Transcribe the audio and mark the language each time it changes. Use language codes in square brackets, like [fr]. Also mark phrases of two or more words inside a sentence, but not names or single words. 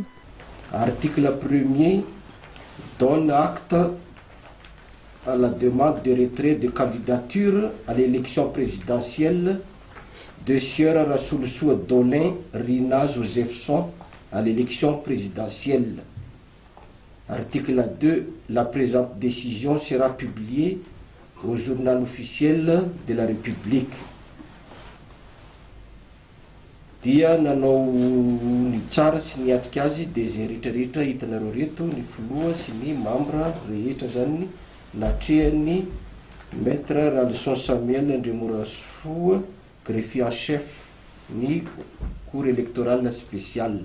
[fr] Article 1er donne acte à la demande de retrait de candidature à l'élection présidentielle de Sieur Rassoulsou Dolin Rina Josephson à l'élection présidentielle. Article 2. La présente décision sera publiée au journal officiel de la République. [mg] Dia nanao ny tsara sy ny atrika azy dia izay rehetrarehetra hitanareo reto ny filoha sy ny membre rehetra zany natrehan'ny maître Ralson Samuel Ndremorasoa, [fr] greffier en chef [mg] ny [fr] cour électorale spéciale.